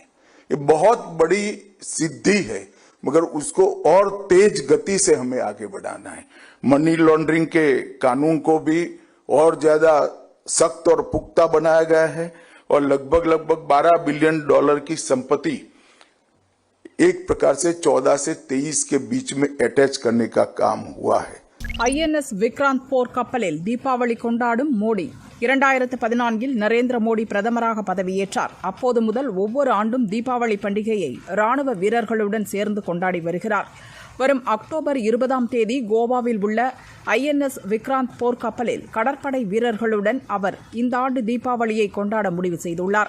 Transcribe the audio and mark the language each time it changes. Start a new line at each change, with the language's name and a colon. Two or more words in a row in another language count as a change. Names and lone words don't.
Hindi: ये बहुत बड़ी सिद्धि है, मगर उसको और तेज गति से हमें आगे बढ़ाना है। मनी लॉन्ड्रिंग के कानून को भी और ज्यादा सख्त और पुख्ता बनाया गया है और लगभग 12 बिलियन डॉलर की संपत्ति एक प्रकार से 14 से 23 के बीच में अटैच करने का काम हुआ है.
Tamil: INS விக்ராந்த் போர் கப்பலில் தீபாவளி கொண்டாடும் மோடி 2014 நரேந்திர மோடி பிரதமராக பதவியேற்றார். அப்போது முதல் ஒவ்வொரு ஆண்டும் தீபாவளி பண்டிகையை ராணுவ வீரர்களுடன் சேர்ந்து கொண்டாடி வருகிறார். வரும் அக்டோபர் 20ஆம் தேதி கோவாவில் உள்ள INS விக்ராந்த் போர் கப்பலில் கடற்படை வீரர்களுடன் அவர் இந்த ஆண்டு தீபாவளியை கொண்டாட முடிவு செய்துள்ளார்.